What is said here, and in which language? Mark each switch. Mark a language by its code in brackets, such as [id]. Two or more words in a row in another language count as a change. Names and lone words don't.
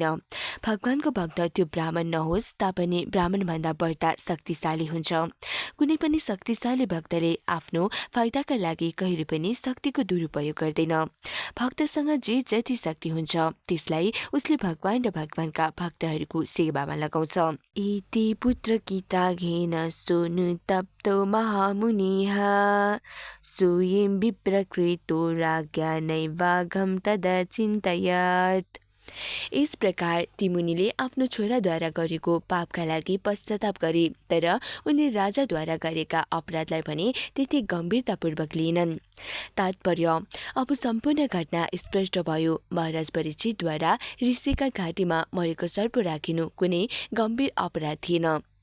[ne] भगवानको भक्त त्यो ब्राह्मण नहोस् तापनि ब्राह्मण भन्दा बढ्ता शक्तिशाली हुन्छ। कुनै पनि शक्तिशाली भक्तले आफ्नो फाइदाका लागि कहिले पनि शक्तिको दुरुपयोग गर्दैन। भक्तसँग जे जति शक्ति हुन्छ त्यसलाई उसले भगवान र भगवानका भक्तहरूको सेवामा लगाउँछ। [sa] इति पुत्र गीताघेन सोनु तप्तो महामुनिः सोयं विप्रकृतो राज्ञा नैवाघं तदा चिन्तयत्। [hi] इस प्रकार [ne] ती मुनिले आफ्नो छोराद्वारा गरेको पापका लागि पश्चाताप गरे, तर उनले राजाद्वारा गरेका अपराधलाई भने त्यति गम्भीरतापूर्वक लिएनन्। तात्पर्य अब सम्पूर्ण घटना स्पष्ट भयो। महाराज परीक्षितद्वारा ऋषिका घाँटीमा मरेको सर्प राखिनु कुनै गम्भीर अपराध थिएन।